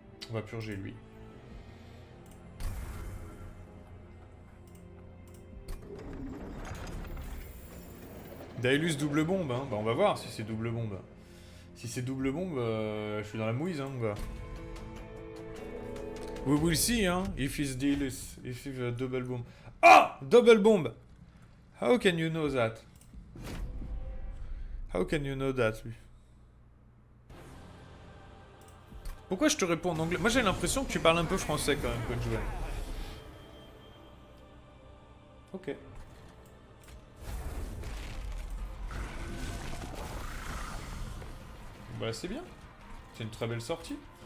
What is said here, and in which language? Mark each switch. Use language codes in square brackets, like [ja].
[fr] On va purger lui. Daelus double bombe, hein. Bah on va voir si c'est double bombe. Si c'est double bombe, je suis dans la mouise, hein, mon gars. [en] We will see, [fr] hein, [en] if it's Daelus, if it's a double bomb. Ah! Double bomb! How can you know that? How can you know that, lui? [fr] Pourquoi je te réponds en anglais? Moi j'ai l'impression que tu parles un peu français quand même, Coach Joël. Ok. Bah c'est bien. C'est une très belle sortie.